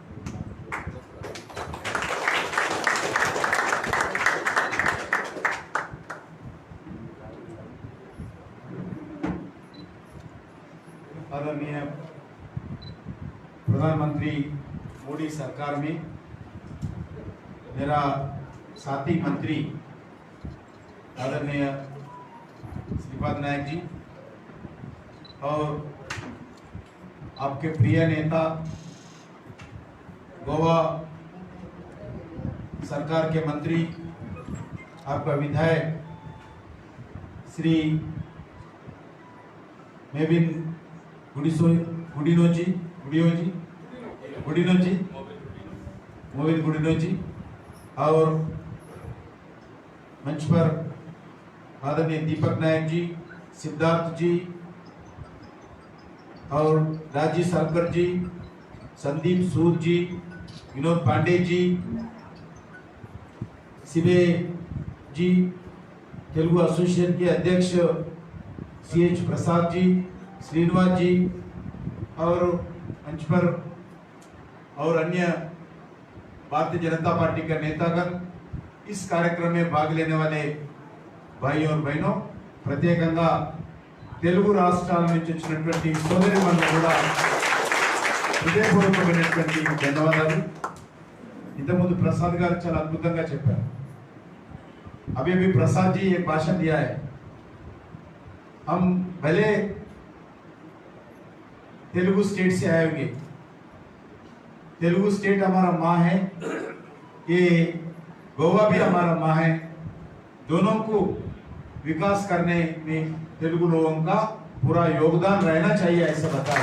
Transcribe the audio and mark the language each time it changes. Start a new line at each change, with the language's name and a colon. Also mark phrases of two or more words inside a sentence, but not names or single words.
Hindi: आदरणीय प्रधानमंत्री मोदी सरकार में मेरा साथी मंत्री आदरणीय श्रीपद नायक जी और आपके प्रिय नेता गोवा सरकार के मंत्री, आपका विधायक श्री मेविन मोविन गुडिनो जी और मंच पर आदरणीय दीपक नायक जी, सिद्धार्थ जी और राजीव सालकर जी, संदीप सूद जी, विनोद पांडे जी, सिबे जी, तेलुगु एसोसिएशन के अध्यक्ष CH प्रसाद जी, श्रीनिवास जी और मंच पर और अन्य भारतीय जनता पार्टी का नेतागण, इस कार्यक्रम में भाग लेने वाले भाई और बहनों,
Telugu: ప్రత్యేకంగా తెలుగు రాష్ట్రాల నుంచి వచ్చినటువంటి సోదరిమణులు కూడా హృదయపూర్వకమైనటువంటి ధన్యవాదాలు। ఇంతకుముందు ప్రసాద్ గారు చాలా అద్భుతంగా చెప్పారు।
Hindi: अभी अभी प्रसाद जी एक भाषण दिया है। हम भले तेलुगु स्टेट से आए होंगे, तेलुगु स्टेट हमारा माँ है, ये गोवा भी हमारा माँ है, दोनों को विकास करने में तेलुगु लोगों का पूरा योगदान रहना चाहिए, ऐसा बताया।